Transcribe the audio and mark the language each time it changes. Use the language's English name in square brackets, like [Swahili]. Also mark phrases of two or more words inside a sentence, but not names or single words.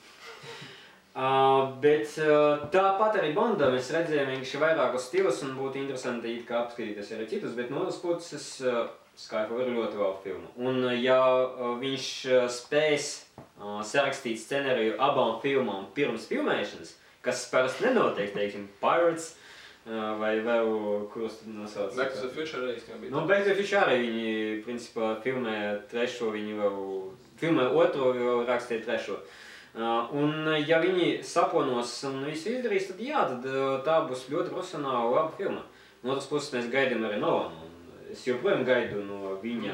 [Latvian] Bet tāpat arī Bondā mēs redzējām vienkārši vairākus stilus un būtu interesanti kā apskatīties arī citus, bet no otras puses Skyfall ir ļoti labi filma. Un ja viņš spēs sarakstīt scenāriju abām filmām pirms filmēšanas, kas parasti nenotiek, teiksim, Pirates, vai vēl, kurus tad nosauc? Back to the Future arī jau bija. Back to the Future arī viņi, principā, filmē 3, viņi vēl, filmē 2, vēl rakstīja 3. Un ja viņi saponos un visu izdarīs, tad jā, tad tā būs ļoti profesionāla laba filma. No otras puses mēs gaidām arī Nolanu. Es joprojām gaidu no viņa.